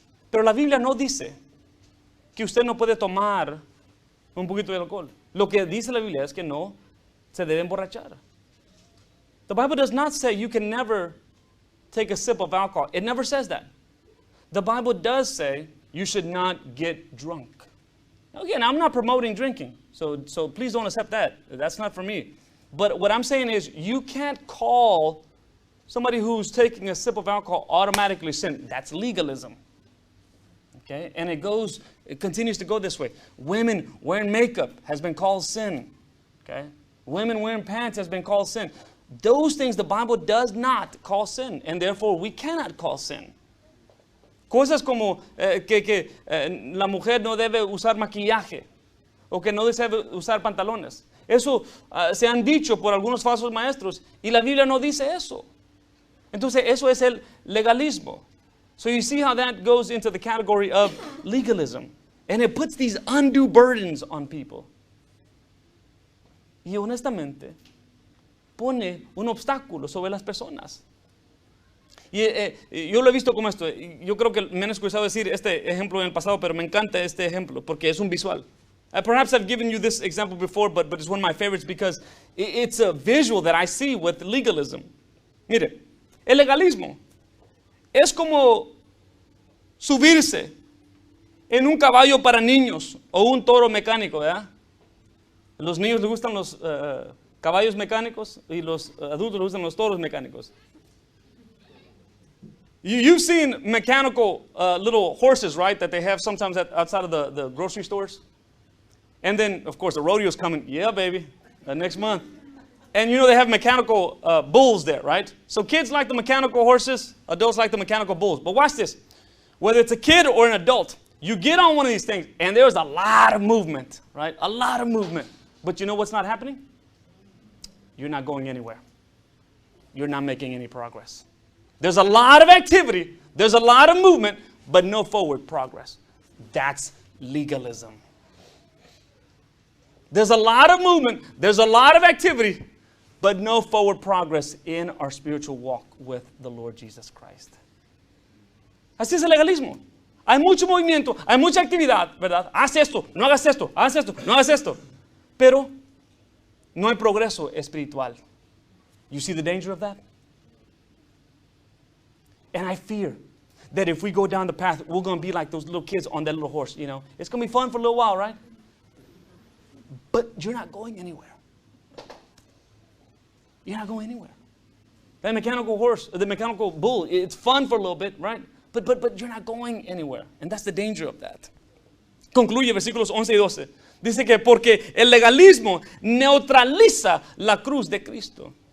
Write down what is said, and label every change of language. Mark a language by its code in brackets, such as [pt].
[es] Pero la Biblia no dice que usted no puede tomar un poquito de alcohol. Lo que dice la Biblia es que no se debe emborrachar. [en] The Bible does not say you can never take a sip of alcohol. It never says that. The Bible does say you should not get drunk. Again, I'm not promoting drinking, so please don't accept that. That's not for me. But what I'm saying is you can't call somebody who's taking a sip of alcohol automatically sin. That's legalism. Okay? And it continues to go this way. Women wearing makeup has been called sin. Okay? Women wearing pants has been called sin. Those things the Bible does not call sin, and therefore we cannot call sin. [es] Cosas como que la mujer no debe usar maquillaje o que no debe usar pantalones. Eso se han dicho por algunos falsos maestros y la Biblia no dice eso. Entonces eso es el legalismo. [en] So you see how that goes into the category of legalism. And it puts these undue burdens on people. [es] Y honestamente pone un obstáculo sobre las personas. Y yo lo he visto como esto. Yo creo que me han escuchado decir este ejemplo en el pasado, pero me encanta este ejemplo porque es un visual. [en] Perhaps I've given you this example before, but it's one of my favorites because it's a visual that I see with legalism. [es] Mire, el legalismo es como subirse en un caballo para niños o un toro mecánico, ¿verdad? Los niños les gustan los caballos mecánicos y los adultos les gustan los toros mecánicos. [en] You've seen mechanical little horses, right, that they have sometimes outside of the grocery stores. And then, of course, the rodeo's coming. Yeah, baby, next month. And you know they have mechanical bulls there, right? So kids like the mechanical horses, adults like the mechanical bulls. But watch this. Whether it's a kid or an adult, you get on one of these things, and there's a lot of movement, right? A lot of movement. But you know what's not happening? You're not going anywhere. You're not making any progress. There's a lot of activity, there's a lot of movement, but no forward progress. That's legalism. There's a lot of movement, there's a lot of activity, but no forward progress in our spiritual walk with the Lord Jesus Christ. [es] Así es el legalismo. Hay mucho movimiento, hay mucha actividad, ¿verdad? Haz esto, no hagas esto, haz esto, no hagas esto. Pero no hay progreso espiritual. [en] You see the danger of that? And I fear that if we go down the path, we're going to be like those little kids on that little horse, you know. It's going to be fun for a little while, right? But you're not going anywhere. You're not going anywhere. That mechanical horse, the mechanical bull, it's fun for a little bit, right? But you're not going anywhere. And that's the danger of that. [es] Concluye versículos 11 y 12. Dice que porque el legalismo neutraliza la cruz de Cristo.